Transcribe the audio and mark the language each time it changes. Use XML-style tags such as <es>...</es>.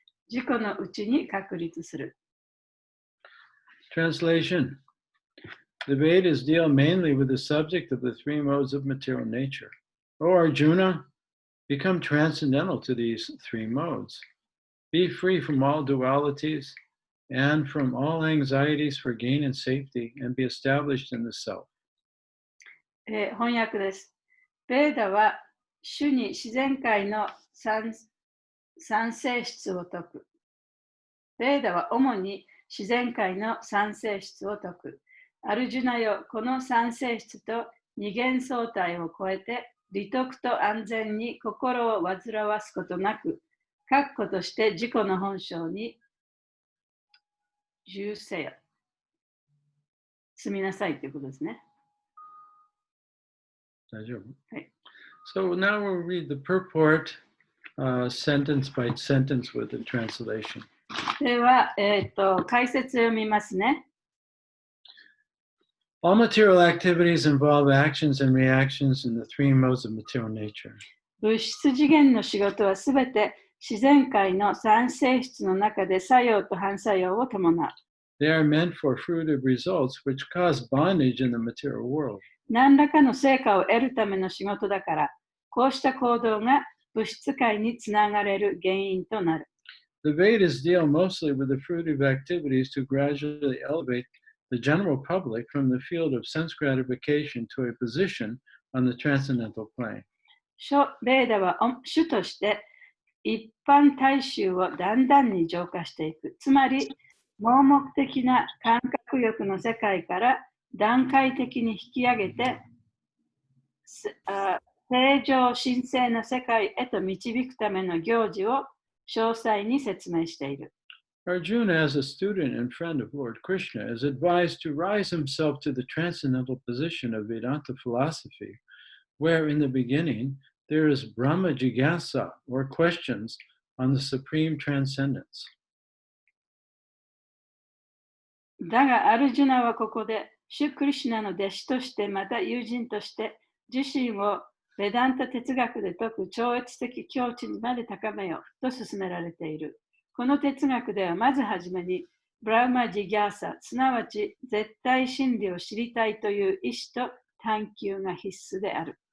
<ja>自己のうちに確立する。</ja> <en>Translation. The Vedas deal mainly with the subject of the three modes of material nature. O Arjuna, become transcendental to these three modes. Be free from all dualities and from all anxieties for gain and safety, and be established in the self.</en> <ja>翻訳です。ベーダは主に自然界の三性質を説く。ベーダは主に自然界の三性質を説く。アルジュナよ、この三性質と二元相対を超えて、利得と安全に心を煩わすことなく、確固として自己の本性に住せよ。住みなさいということですね。はい。</ja> <en>So now we'll read the purport sentence by sentence with the translation.</en> <ja>では、解説を読みますね。</ja> <en>All material activities involve actions and reactions in the three modes of material nature.</en> <ja>物質次元の仕事はすべて自然界の三性質の中で作用と反作用を伴う。</ja> <en>They are meant for fruitive results which cause bondage in the material world.</en> <ja>何らかの成果を得るための仕事だから、こうした行動が物質界につながれる原因となる。</ja> <en>The Vedas deal mostly with the fruitive activities to gradually elevate the general public from the field of sense gratification to a position on the transcendental plane.</en> <ja>ベーダは主として一般大衆をだんだんに浄化していく。つまり、盲目的な感覚欲の世界から段階的に引き上げて、正常神聖な世界へと導くための行事を詳細に説明している。</ja> <en>Arjuna, as a student and friend of Lord Krishna, is advised to rise himself to the transcendental position of Vedanta philosophy, where in the beginning there is Brahma Jigyasa, or questions on the supreme transcendence.</en> <ja>だが、アルジュナはここで、シュクリシュナの弟子として、また友人として、自身をベダンタ哲学で説く超越的境地にまで高めようと勧められている。この哲学ではまずはじめに、ブラウマ・ジギャーサ、すなわち絶対真理を知りたいという意志と探求が必須である。</ja>